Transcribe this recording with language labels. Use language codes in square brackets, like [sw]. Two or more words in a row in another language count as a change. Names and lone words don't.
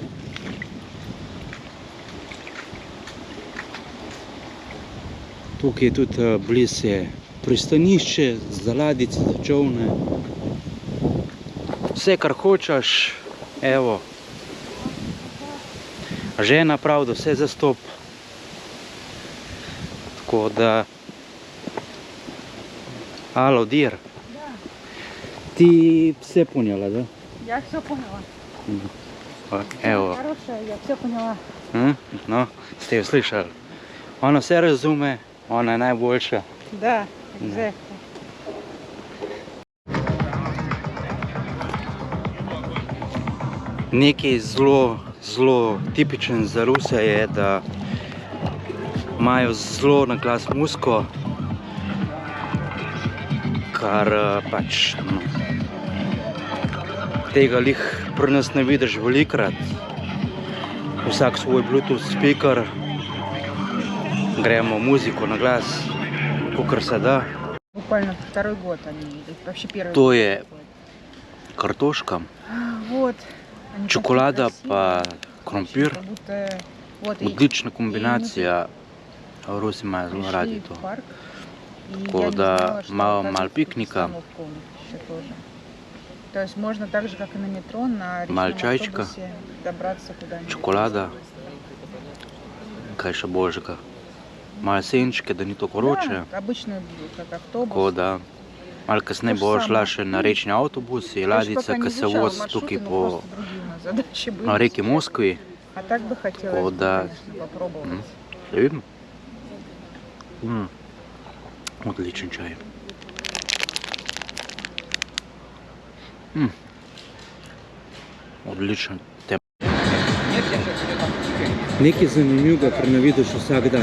[sl] Tukaj je tudi blizu je pristanišče za ladjice, za čolne. Vse, kar hočeš, evo. Žena pravi, da vse zastop. Tako da... Alo, dir. [ru] Ти все поняла, да? Я все поняла. [sl] Evo. [ru] Хорошая, я все поняла. [sl] No, ste jo slišali. Ona vse razume, ona je najboljša. [ru] Да, exactly. [sl] Nekaj zelo tipičen za Ruse je, da imajo zelo na glas musko, kar pač tega lih pri nas ne vidiš velikrat. Vsak svoj [en] Bluetooth speaker, [sl] gremo muziko na glas, kakor se da. [ru] Буквально второй год они идут, вообще первый [sl] To [ru] год [sl] je [ru] происходит. [sl] kartoška, [ru] Вот. Они [sl] čokolada [ru] такие [sl] pa [ru] красивые, [sl] krompir. [ru] как будто вот и [sl] Odlična kombinacija. Rusi imajo zelo [ru] пришли [sl] radi to. [ru] в парк, и [sl] Tako [ru] я не [sl] da [ru] знала, что [sl] malo [ru] оказывается, [sl] piknika, [ru] установка у них еще тоже. То есть можно так же, как и на метро, на [sl] Malo [ru] речном [sl] čajčka, [ru] автобусе добраться куда-нибудь. [sl] čokolada, kaj še božjega. Malo senčke, da ni to vroče. [ru] Да, обычно как автобус. [sl] Tako da malo kasneje bo šla še na rečni avtobus in [ru] То есть [sl] ladjica, [ru] пока не [sl] ki se [ru] изучала [sl] vozi [ru] маршруты, [sl] tukaj [ru] но [sl] po [ru] просто другие у нас задачи были [sl] na reki [ru] сейчас. [sl] Moskvi. [ru] А так бы хотелось, [sl] Tako [ru] бы, [sl] da, [ru] конечно, попробовать. [sl] Da vidim. Odličen čaj. Odličen. Nekaj zanimivega, kar ne vidiš vsak dan.